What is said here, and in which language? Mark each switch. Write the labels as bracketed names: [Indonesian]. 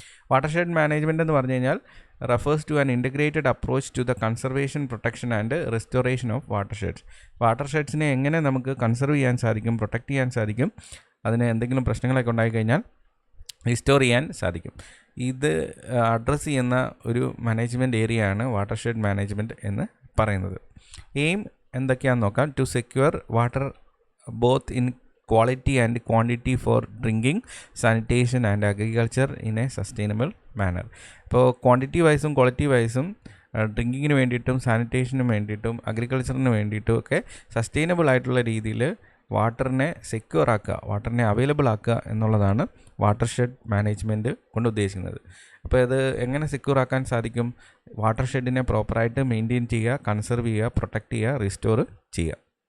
[English] watershed management [Malayalam] എന്ന് പറഞ്ഞു കഴിഞ്ഞാൽ [English] Refers to an integrated approach to the conservation, protection and restoration of watersheds. [Malayalam] Water ഷെഡ്സിനെ എങ്ങനെ നമുക്ക് conserve ചെയ്യാൻ സാധിക്കും, പ്രൊട്ടക്റ്റ് ചെയ്യാൻ സാധിക്കും, അതിന് എന്തെങ്കിലും പ്രശ്നങ്ങളൊക്കെ ഉണ്ടായിക്കഴിഞ്ഞാൽ റിസ്റ്റോർ ചെയ്യാൻ സാധിക്കും. ഇത് അഡ്രസ്സ് ചെയ്യുന്ന ഒരു മാനേജ്മെൻറ്റ് ഏരിയയാണ് വാട്ടർഷെഡ് മാനേജ്മെൻറ്റ് എന്ന് പറയുന്നത്. എയിം എന്തൊക്കെയാണെന്ന് നോക്കാം. [English] To secure water both in quality and quantity for drinking, sanitation and agriculture in a sustainable manner. [Malayalam] ഇപ്പോൾ ക്വാണ്ടിറ്റി വൈസും ക്വാളിറ്റി വൈസും ഡ്രിങ്കിങ്ങിന് വേണ്ടിയിട്ടും സാനിറ്റേഷന് വേണ്ടിയിട്ടും അഗ്രികൾച്ചറിന് വേണ്ടിയിട്ടും ഒക്കെ സസ്റ്റൈനബിൾ ആയിട്ടുള്ള രീതിയിൽ വാട്ടറിനെ സെക്യൂർ ആക്കുക, വാട്ടറിനെ അവൈലബിൾ ആക്കുക എന്നുള്ളതാണ് വാട്ടർ ഷെഡ് മാനേജ്മെൻറ്റ് കൊണ്ട് ഉദ്ദേശിക്കുന്നത്. അപ്പോൾ ഇത് എങ്ങനെ സെക്യൂർ ആക്കാൻ സാധിക്കും? വാട്ടർ ഷെഡിനെ പ്രോപ്പറായിട്ട് മെയിൻറ്റെയിൻ ചെയ്യുക, കൺസർവ് ചെയ്യുക, പ്രൊട്ടക്റ്റ് ചെയ്യുക, റിസ്റ്റോർ ചെയ്യുക.